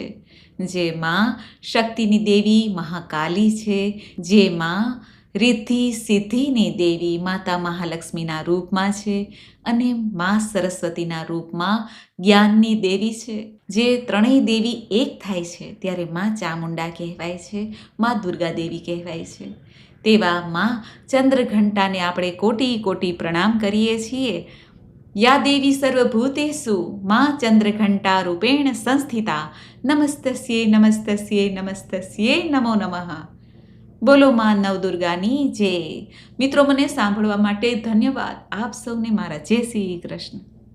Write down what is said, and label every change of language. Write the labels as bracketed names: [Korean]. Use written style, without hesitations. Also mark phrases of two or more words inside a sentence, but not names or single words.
[Gujarati] જે માં શક્તિની દેવી મહાકાલી છે, જે માં રિદ્ધિ સિદ્ધિની દેવી માતા મહાલક્ષ્મીના રૂપમાં છે, અને માં સરસ્વતીના રૂપમાં જ્ઞાનની દેવી છે। જે ત્રણેય દેવી એક થાય છે ત્યારે માં ચામુંડા કહેવાય છે, માં દુર્ગા દેવી કહેવાય છે। તેવા માં ચંદ્રઘંટાને આપણે કોટી કોટી પ્રણામ કરીએ છીએ। [Sanskrit] या देवी सर्वभूतेषु मां चंद्रघंटा रूपेण संस्थिता, नमस्तस्यै नमस्तस्यै नमस्तस्यै नमो नमः। [Gujarati] બોલો માં નવદુર્ગાની જય। મિત્રો મને સાંભળવા માટે ધન્યવાદ। આપ સૌને મારા જય શ્રી કૃષ્ણ।